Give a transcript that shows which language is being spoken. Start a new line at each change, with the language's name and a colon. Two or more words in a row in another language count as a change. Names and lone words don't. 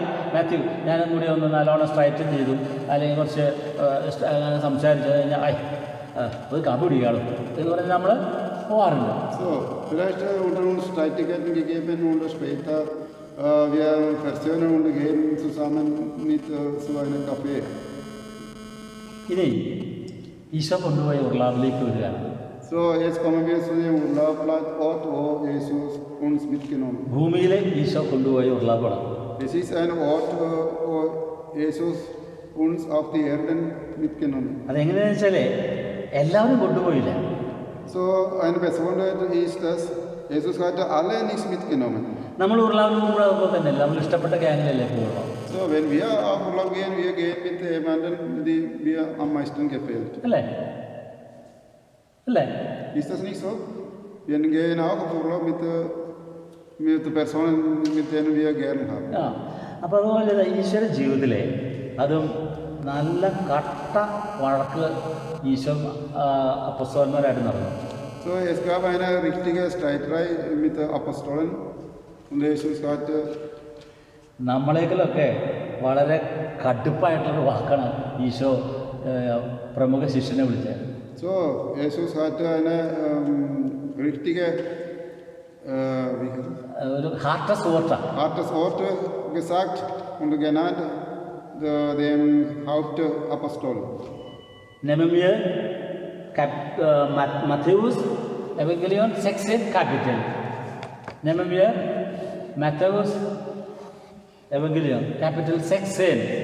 Malayalam: മാത്യു, ഞാനും കൂടി ഒന്ന് നല്ലോണം സ്ട്രൈറ്റൻ ചെയ്തു, അല്ലെങ്കിൽ കുറച്ച് സംസാരിച്ചു കഴിഞ്ഞാൽ ഒരു കാപ്പി കുടിക്കാളും എന്ന് പറഞ്ഞാൽ നമ്മൾ പോകാറുണ്ട്.
German: So, vielleicht unter uns Streitigkeiten gegeben und später wir versöhnen und gehen zusammen mit zu einem Café.
Malayalam: ഇനി ഈശോ കൊണ്ടുപോയി ഉർലാബിലേക്ക് വരികയാണ്.
German: So, jetzt kommen wir zu dem Urlaubsort, wo Jesus uns mitgenommen hat.
Malayalam: ഭൂമിയിലെ ഈശോ കൊണ്ടുപോയി ഉർലാബാണ്.
German: Es ist ein Ort, wo Jesus uns auf die Erden mitgenommen hat.
Malayalam: അതെങ്ങനെയാണെന്ന് വെച്ചാൽ എല്ലാവരും കൊണ്ടുപോയില്ല.
German: So, eine Besonderheit ist, dass Jesus hatte alle nicht mitgenommen.
Malayalam: നമ്മൾ ഉർലാബിന് പോകുമ്പോൾ തന്നെ നമ്മൾ ഇഷ്ടപ്പെട്ട ഗ്യാങ്ങിലല്ലേ പോകുള്ളൂ.
German: So, wenn wir auf Urlaub gehen, wir gehen mit jemandem, die mir am meisten gefällt.
Malayalam: അല്ലേ? അല്ലേ?
German: Ist das nicht so? Wir gehen auch auf Urlaub mit Personen, mit denen wir gerne haben.
Malayalam: ആ, അപ്പോൾ അതുപോലെ ഈശോയുടെ ജീവിതത്തിലെ അതും നല്ല കട്ട വഴക്ക് ഈശോ അപ്പസ്തലന്മാരായിട്ട് നടന്നു.
German: So, es gab eine richtige Streiterei mit den Apostolen und Jesus hat
Malayalam: നമ്മളേക്കിലൊക്കെ വളരെ കടുപ്പായിട്ടുള്ളൊരു വാക്കാണ് ഈശോ പ്രമുഖ ശിഷ്യനെ വിളിച്ചത്.
German: So, Jesus hatte eine richtige
Malayalam: ഒരു ഹാർട്ടസ്
German: hartes Wort gesagt und genannt dem Hauptapostel. Nehmen wir Matthäus Evangelion 16 Kapitel. Nehmen wir Matthäus Evangelion Kapitel 16.